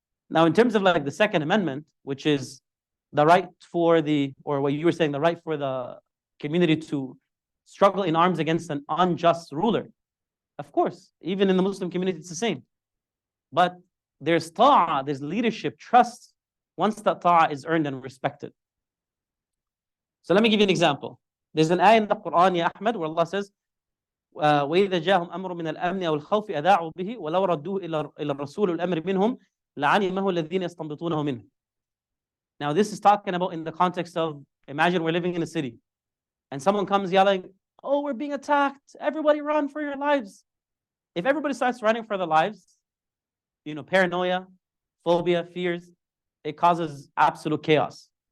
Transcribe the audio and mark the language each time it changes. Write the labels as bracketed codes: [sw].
[en] Now in terms of like the Second Amendment, which is the right for or what you were saying, the right for the community to struggle in arms against an unjust ruler. Of course, even in the Muslim community, it's the same. But there's ta'ah, there's leadership, trust, once that ta'ah is earned and respected. So let me give you an example. There's an ayah in the Quran, Ya Ahmed, where Allah says, [ar] وَإِذَا جَاءَهُمْ أَمْرٌ مِنَ الْأَمْنِ أَوْ الْخَوْفِ أَذَاعُوا بِهِ وَلَوْ رَدُّوهُ إِلَى الرَّسُولِ وَالْأَمْرِ مِنْهُمْ لَعَلِمَهُ الَّذِينَ يَسْتَنبِطُونَهُ مِنْهُ. [en] Now this is talking about in the context of, imagine we're living in a city and someone comes yelling, oh, we're being attacked, everybody run for your lives. If everybody starts running for their lives, paranoia, phobia, fears, it causes absolute chaos.